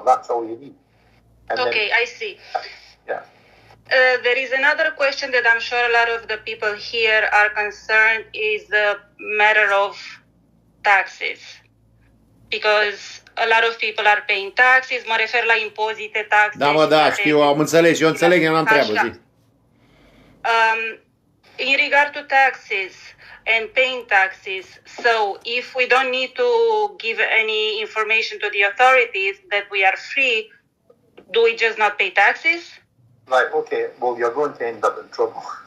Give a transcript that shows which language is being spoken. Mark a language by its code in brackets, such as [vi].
[en] That's all you need. And okay, I see. Yeah. There is another question that I'm sure a lot of the people here are concerned is the matter of taxes. Because a lot of people are paying taxes, [ro] mă refer la impozite, taxe. Da, mă, da, știu, am înțeles, eu înțeleg, eu n-am treabă, zi. [en] In regard to taxes and paying taxes, so if we don't need to give any information to the authorities that we are free, do we just not pay taxes? Right, okay, well, you're going to end up in trouble.